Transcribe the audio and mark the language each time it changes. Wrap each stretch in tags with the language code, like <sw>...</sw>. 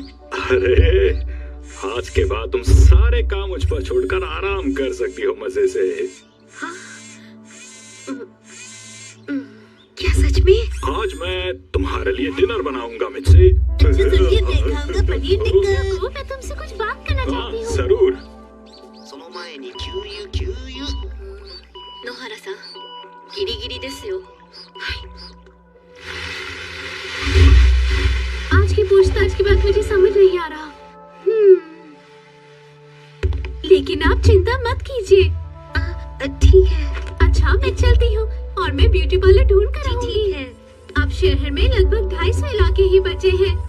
<hi>अरे आज के बाद तुम सारे काम मुझ पर छोड़कर आराम कर सकती हो मजे से। हाँ? क्या सच में? आज मैं तुम्हारे लिए डिनर बनाऊंगा मित्सी। सुनिए, मैं खाऊंगा पनीर टिक्का। मैं तुमसे कुछ बात करना चाहती हूँ। जरूर।</hi> <ja>その前に給油給油。野原さん、ギリギリですよ。</ja> <hi>आज की पूछताछ की बात मुझे समझ नहीं आ रहा। लेकिन आप चिंता मत कीजिए। ठीक है। अच्छा, मैं चलती हूँ और मैं ब्यूटी पार्लर ढूंढ कर आऊंगी। ठीक है। अब शहर में लगभग 250 इलाके ही बचे हैं।</hi>